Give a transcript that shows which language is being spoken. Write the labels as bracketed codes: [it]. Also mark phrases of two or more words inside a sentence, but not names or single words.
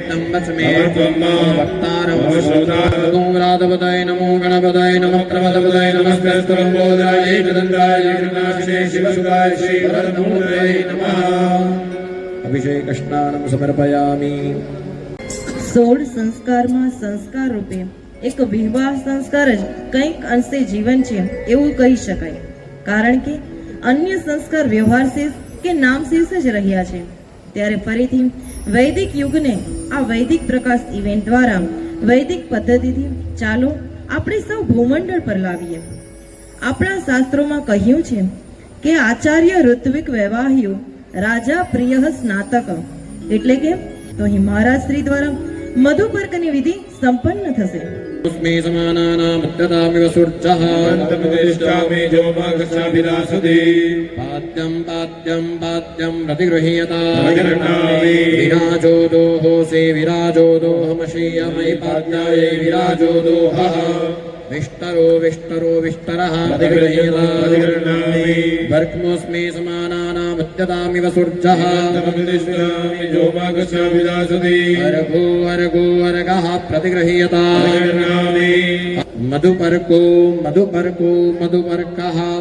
[sa] वक्तारं गोविराधपतये नमो गणपतये नमः प्रमदपतये नमस्ते एकदन्ताय एकनाशिने शिवसुताय श्रीवरदमूर्तये नमः अभिषेक स्नानं समर्पयामि [gu] 16 સંસ્કારમાં સંસ્કાર રૂપે એક વિવાહ સંસ્કાર જ કંઈક અંશે જીવન છે એવું કહી શકાય કારણ કે અન્ય સંસ્કાર વ્યવહાર શીર્ષ કે નામ શીર્ષ જ રહ્યા છે ત્યારે ફરીથી વૈદિક યુગને આ વૈદિક પ્રકાશ ઇવેન્ટ દ્વારા વૈદિક પદ્ધતિથી ચાલો આપણે સૌ ભૂમંડળ પર લાવીએ આપણા શાસ્ત્રોમાં કહ્યું છે કે [sa] आचार्य ऋत्विक वैवाह्यो राजा प्रिय स्नातक [gu] એટલે કે તો અહીં મહારાજ શ્રી દ્વારા મધુપર્કની વિધિ સંપન્ન થશે [sa] अस्मे समानानामत्यतामिव सूर्यः अन्तमदिष्टामि जोमागच्छाभिलाषुधि पाद्यं पाद्यं पाद्यं प्रतिगृह्यताम् विराजो दोहोऽसि विराजो दोहमशीयमयि पाद्यायै विराजो दोहः विष्टरो विष्टरो विष्टरः प्रतिगृह्यताम् वर्क्मोऽस्मे समानानामत्यतामिव सूर्यः अन्तमदिष्टामि जोमागच्छाभिलाषुधि अर्घो अर्घो अर्घः प्रतिगृह्यताम् मधुपर्को मधुपर्को मधुपर्कः